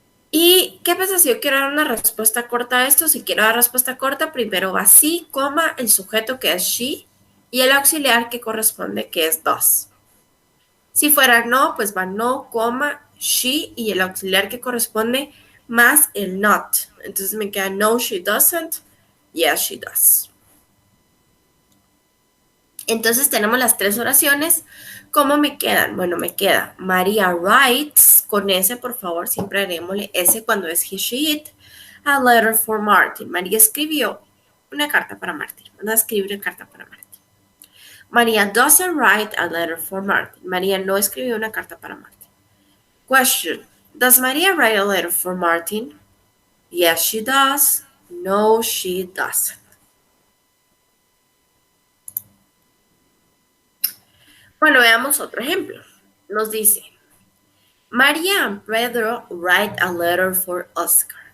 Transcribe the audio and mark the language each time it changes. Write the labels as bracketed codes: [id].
[es] ¿Y qué pasa si yo quiero dar una respuesta corta a esto? Si quiero dar respuesta corta, primero va sí, coma, el sujeto que es she y el auxiliar que corresponde que es does. Si fuera no, pues va no, coma, she y el auxiliar que corresponde más el not. Entonces me queda [en] no, she doesn't, yes, she does. [es] Entonces tenemos las tres oraciones. ¿Cómo me quedan? Bueno, me queda María writes, con S, por favor, siempre harémosle S cuando es he, she, it, [en] a letter for Martin. [es] María escribió una carta para Martin. Manda a escribir una carta para Martin. [en] María doesn't write a letter for Martin. [es] María no escribió una carta para Martin. [en] Question. Does Maria write a letter for Martin? Yes, she does. No, she doesn't. [es] Bueno, veamos otro ejemplo. Nos dice, [en] María and Pedro write a letter for Oscar.